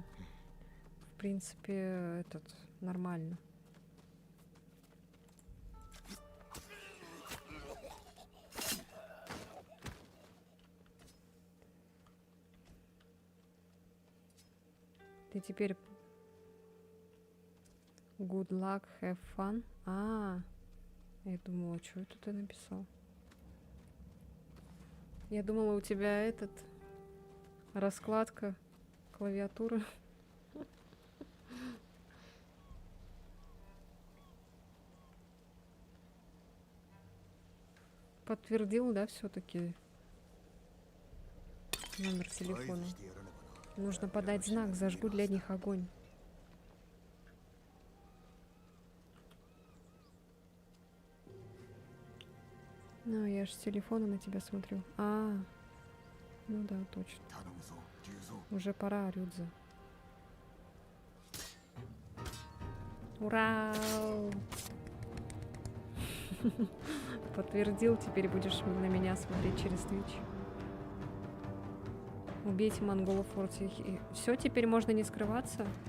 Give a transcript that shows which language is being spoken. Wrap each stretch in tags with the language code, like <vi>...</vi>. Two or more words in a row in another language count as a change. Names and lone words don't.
<ru>В принципе, этот нормально. Ты теперь</ru> <en>good luck, have fun.</en> <ru>Я думала, что это ты написал? Я думала, у тебя этот раскладка клавиатуры. Подтвердил, да, все-таки номер</ru> <ja>合図</ja> <ru>телефона.</ru> <ja>してやらねばな。</ja> <ru>Нужно подать знак, зажгу для них огонь. Ну, я ж с телефона на тебя смотрю. Ну да, точно.</ru> <ja>頼むぞ龍蔵。</ja> <ru>Уже пора, Рюдза. Ура! Подтвердил, теперь будешь на меня смотреть через Twitch. Убейте монголов в форте. Все, теперь можно не скрываться?</ru>